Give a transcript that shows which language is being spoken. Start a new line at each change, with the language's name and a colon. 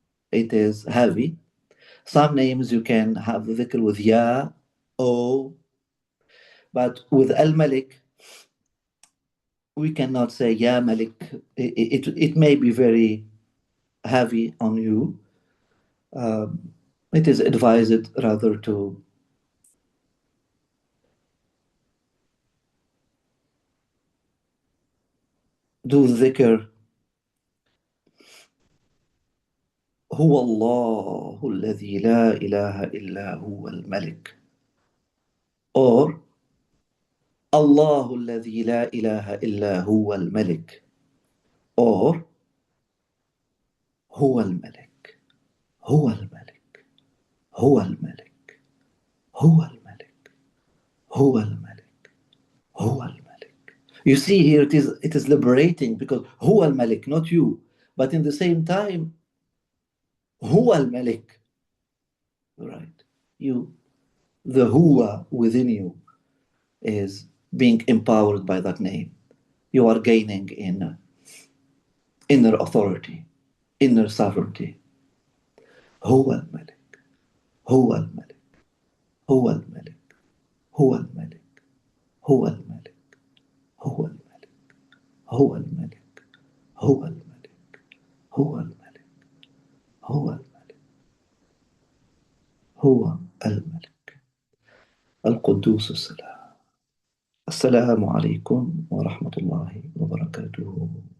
English: It is heavy. Some names you can have the dhikr with Ya, O, but with Al-Malik, we cannot say Ya Malik. It may be very heavy on you. It is advised rather to do dhikr
Arabic: هو الله الذي لا إله إلا هو الملك, or الله الذي لا إله إلا هو الملك, or هو الملك هو الملك هو الملك هو الملك هو الملك هو الملك.
English: You see here it is liberating, because
Arabic: هو الملك,
English: not you, but in the same time هو الملك, right? You, the huwa within you is being empowered by that name. You are gaining in inner authority, inner sovereignty.
Arabic: هو الملك هو الملك هو الملك هو الملك هو الملك هو الملك هو الملك هو الملك هو الملك هو الملك هو الملك القدوس السلام. السلام عليكم ورحمة الله وبركاته.